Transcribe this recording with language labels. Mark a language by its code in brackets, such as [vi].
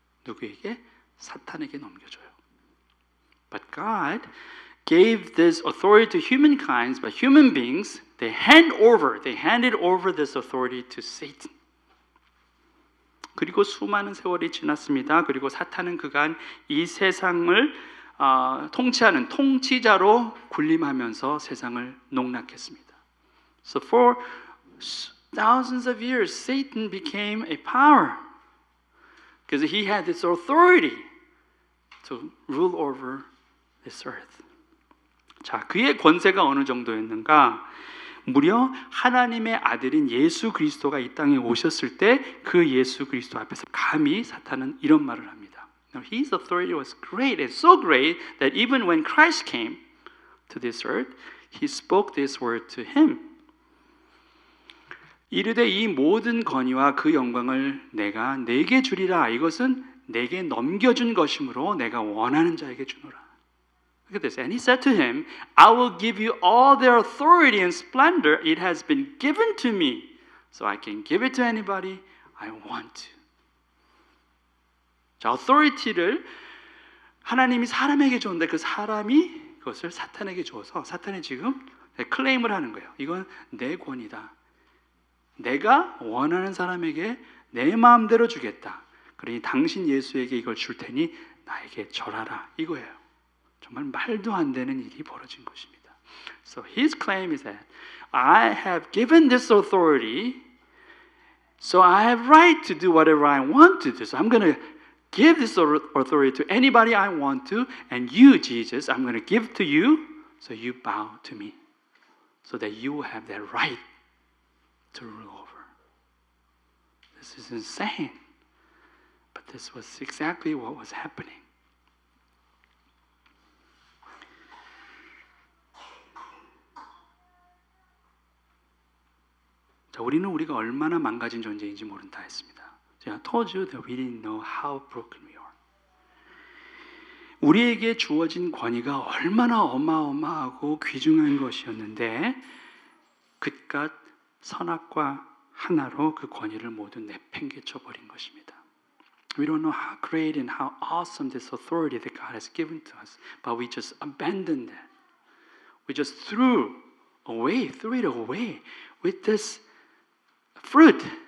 [ko] 누구에게? 사탄에게 넘겨줘요. [en] But God gave this authority to humankind, but human beings, they handed over this authority to Satan. [ko] 그리고 수많은 세월이 지났습니다. 그리고 사탄은 그간 이 세상을 통치하는 통치자로 군림하면서 세상을 농락했습니다. [en] So for thousands of years, Satan became a power because he had this authority to rule over this earth. [ko] 자, 그의 권세가 어느 정도였는가? 무려 하나님의 아들인 예수 그리스도가 이 땅에 오셨을 때 그 예수 그리스도 앞에서 감히 사탄은 이런 말을 합니다. [en] Now, his authority was great and so great that even when Christ came to this earth, he spoke this word to him. [ko] 이르되 이 모든 권위와 그 영광을 내가 내게 주리라. 이것은 내게 넘겨준 것이므로 내가 원하는 자에게 주노라. [en] Look at this. And he said to him, I will give you all their authority and splendor. It has been given to me, so I can give it to anybody I want to. [ko] 자, authority를 하나님이 사람에게 줬는데 그 사람이 그것을 사탄에게 줘서 사탄이 지금 클레임을 하는 거예요. 이건 내 권위다. 내가 원하는 사람에게 내 마음대로 주겠다. 그러니 당신 예수에게 이걸 줄 테니 나에게 절하라. 이거예요. 정말 말도 안 되는 일이 벌어진 것입니다. [en] So his claim is that I have given this authority, so I have right to do whatever I want to do. So I'm going to give this authority to anybody I want to, and you, Jesus, I'm going to give to you, so you bow to me, so that you will have that right to rule over. This is insane, but this was exactly what was happening. [ko] 자, 우리는 우리가 얼마나 망가진 존재인지 모른다 했습니다. [en] I told you that we didn't know how broken we are. [ko] 우리에게 주어진 권위가 얼마나 어마어마하고 귀중한 것이었는데 그깟 선악과 하나로 그 권위를 모두 내팽개쳐 버린 것입니다. [en] We don't know how great and how awesome this authority that God has given to us, but we just abandoned that. We just threw it away with this fruit.